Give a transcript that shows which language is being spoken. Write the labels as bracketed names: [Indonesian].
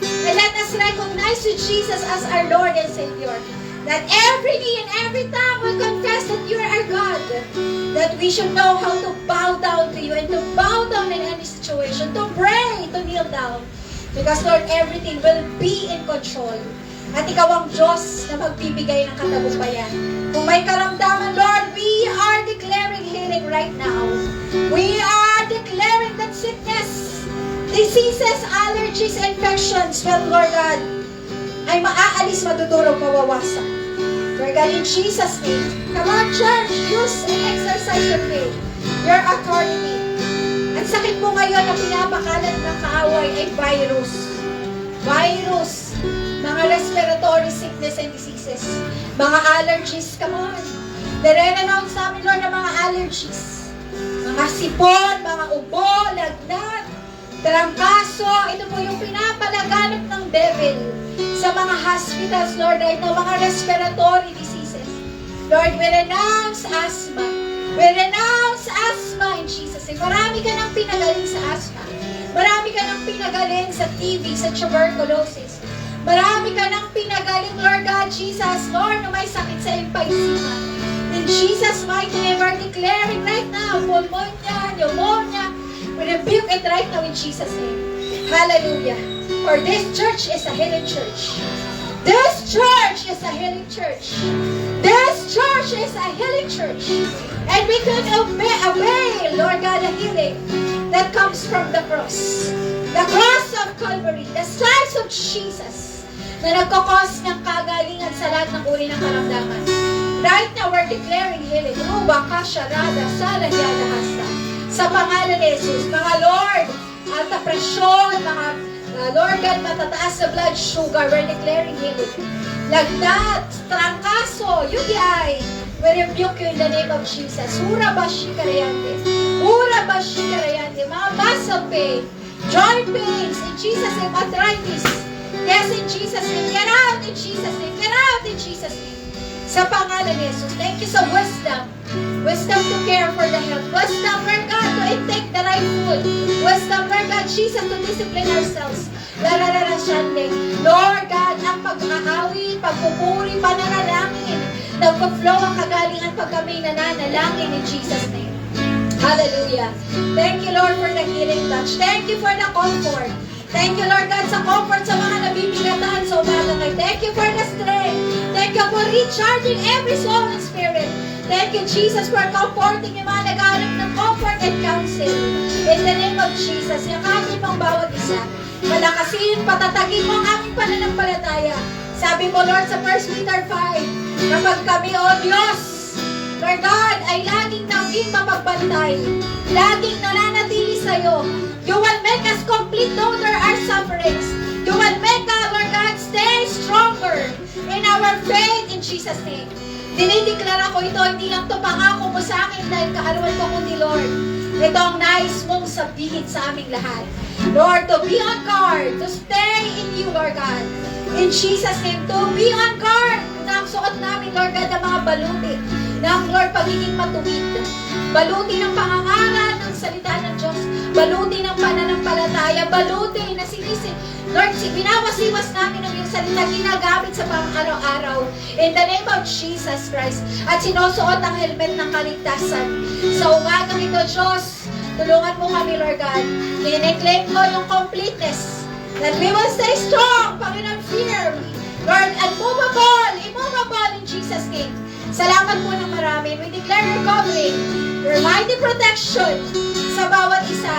[English] And let us recognize you, Jesus, as our Lord and Savior. That every knee and every tongue will confess that you are our God. That we should know how to bow down to you and to bow down in any situation, to pray, to kneel down. Because Lord, everything will be in control. [Filipino] At ikaw ang Diyos na magbibigay ng katagumpayan. Kung may karamdaman, [English] Lord, we are declaring healing right now. We are declaring that sickness, diseases, allergies, infections, well, Lord God, [Filipino] ay maaalis, madudurog, mawawasak. [English] Lord God, in Jesus' name, come on, church, use and exercise your faith, your authority. [Filipino] Ang sakit mo ngayon na pinapakalat ng kaaway ay virus. [English] Virus, mga respiratory sickness and diseases, mga allergies, come on. [Filipino] Nire-renounce namin, Lord, ng mga allergies. Mga sipon, mga ubo, lagnat, trangkaso, ito po yung pinapalaganap ng devil sa mga hospitals, [English] Lord, right now, [Filipino] mga respiratory diseases. [English] Lord, we renounce asthma. We renounce asthma in Jesus' name. [Filipino] Marami ka nang pinagaling sa asthma. Marami ka nang pinagaling sa TB, sa tuberculosis. Marami ka nang pinagaling, Lord God, Jesus, Lord, na may sakit sa emphysema. [English] In Jesus' mighty name, we're declaring right now, pneumonia, pneumonia, we rebuke it right now in Jesus' name. Hallelujah. For this church is a healing church. This church is a healing church. This church is a healing church. And we can obey, Lord God, the healing that comes from the cross. The cross of Calvary. The stripes of Jesus [Filipino] na nagkakos ng kagalingan sa lahat ng uri ng karamdaman. [English] Right now, we're declaring healing. Ruba, Kasha, Rada, Sala, Yada, Hasta. [Filipino] Sa pangalan ni Jesus, mga Lord, alta presyon, mga [English] Lord God, [Filipino] matataas na [English] blood sugar, we're declaring healing. [Filipino] Lagnat, trangkaso, [English] UTI, we rebuke you in the name of Jesus. Hura bashi karayante. Hura bashi karayante. Mga muscle pain, joint pains, in Jesus' name, arthritis. Yes, in Jesus' name. Get out in Jesus' name. Get out in Jesus' name. [Filipino] Sa pangalan ni Jesus. [English] Thank you [Filipino] sa wisdom. [English] Wisdom to care for the health. Wisdom, Lord God, to intake the right food. Wisdom, Lord God, Jesus, to discipline ourselves. Lararara Shande. [Filipino] Lord God, ang pag-aawi, pagpupuri, pananalangin. Nagpa-flow ang kagalingan pag kami nananalangin in Jesus' name. Hallelujah. [English] Thank you, Lord, for the healing touch. Thank you for the comfort. Thank you, Lord God, sa comfort [Filipino] sa mga nabibigatan sa umaga ngayon. [English] Thank you for the strength. Thank you for recharging every soul and spirit. Thank you, Jesus, for comforting [Filipino] yung mga naghahanap ng [English] comfort and counsel. In the name of Jesus, [Filipino] yakapin mo ang bawat isa. Palakasin, patatagin mo ang aming pananampalataya. Sabi mo, Lord, sa 1 Peter 5, kapag kami, O Diyos, Lord God, ay laging naging mapagbantay, laging nananatili sa'yo. [English] You will make us complete though there are sufferings. You will make us, Lord God, stay stronger in our faith in Jesus' name. [Filipino] Dinideklara ko ito, hindi lang ito pangako mo sa akin dahil kaarawan ko kundi Lord. Ito ang nais mong sabihin sa aming lahat. [English] Lord, to be on guard, to stay in you, Lord God. In Jesus' name, to be on guard. [Filipino] Ang suot namin, Lord God, ng mga baluti ng Lord pagiging matuwid. Baluti ng pangangaral ng salita ng Diyos. Baluti ng pananampalataya. Baluti na sinisin. Lord, binawasiwas namin ang iyong salita ginagamit sa pang-araw-araw. [English] In the name of Jesus Christ. [Filipino] At sinusuot ang helmet ng kaligtasan. Sa umagang ito, Diyos, tulungan mo kami, Lord God. I-claim ko yung [English] completeness. That we will stay strong, Panginoon, firm. Lord, immovable in Jesus' name. [Filipino] Salamat po ng marami. [English] We declare your covering, your mighty protection [Filipino] sa bawat isa.